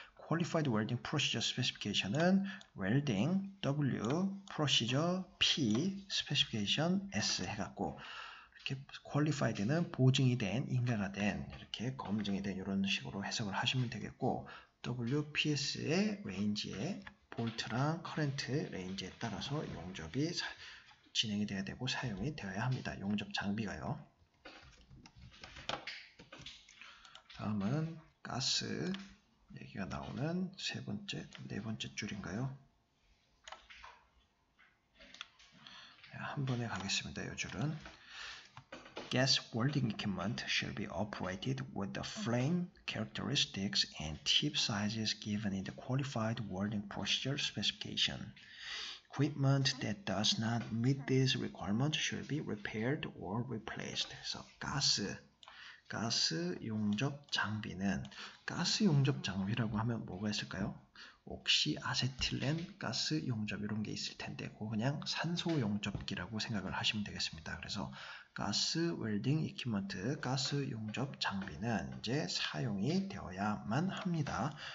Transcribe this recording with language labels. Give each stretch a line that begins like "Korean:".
Korean: Qualified Welding Procedure Specification은 Welding W, Procedure P, Specification S 해갖고 이렇게 Qualified는 보증이 된, 인가가 된, 이렇게 검증이 된 이런 식으로 해석을 하시면 되겠고 WPS의 레인지에 볼트랑 커렌트 레인지에 따라서 용접이 진행이 돼야 되고 사용이 되어야 합니다. 용접 장비가요. 다음은 가스 얘기가 나오는 네 번째 줄인가요? 한 번에 가겠습니다.
English: 이 줄은 Gas welding equipment should be operated with the flame characteristics and tip sizes given in the qualified welding procedure specification. Equipment that does not meet these requirements should be repaired or replaced.
Korean: 그래서 가스 용접 장비는 가스 용접 장비라고 하면 뭐가 있을까요? 옥시아세틸렌 가스 용접 이런 게 있을 텐데 그거 그냥 산소 용접기라고 생각을 하시면 되겠습니다. 그래서 가스 웰딩 이퀴먼트 가스 용접 장비는 이제 사용이 되어야만 합니다.